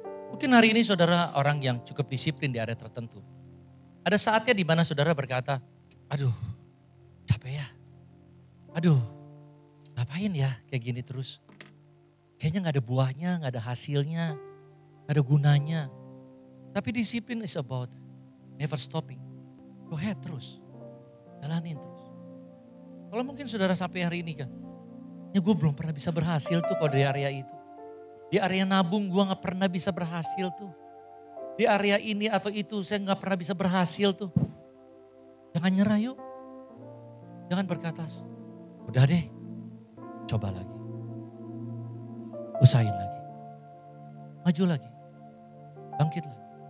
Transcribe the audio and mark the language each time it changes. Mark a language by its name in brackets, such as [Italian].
[Indonesian] Mungkin hari ini saudara orang yang cukup disiplin di area tertentu. Ada saatnya di mana saudara berkata, aduh capek ya. Aduh ngapain ya kayak gini terus. Kayaknya gak ada buahnya, gak ada hasilnya, gak ada gunanya. Tapi disiplin [English] is about never stopping. Go ahead [Indonesian] terus, jalanin terus. Kalau mungkin saudara sampai hari ini kan, ya gue belum pernah bisa berhasil tuh kalau di area itu. Di area nabung gue gak pernah bisa berhasil tuh. Di area ini atau itu saya gak pernah bisa berhasil tuh. Jangan nyerah yuk. Jangan berkata, udah deh, coba lagi. Usahain lagi. Maju lagi. Bangkit lagi.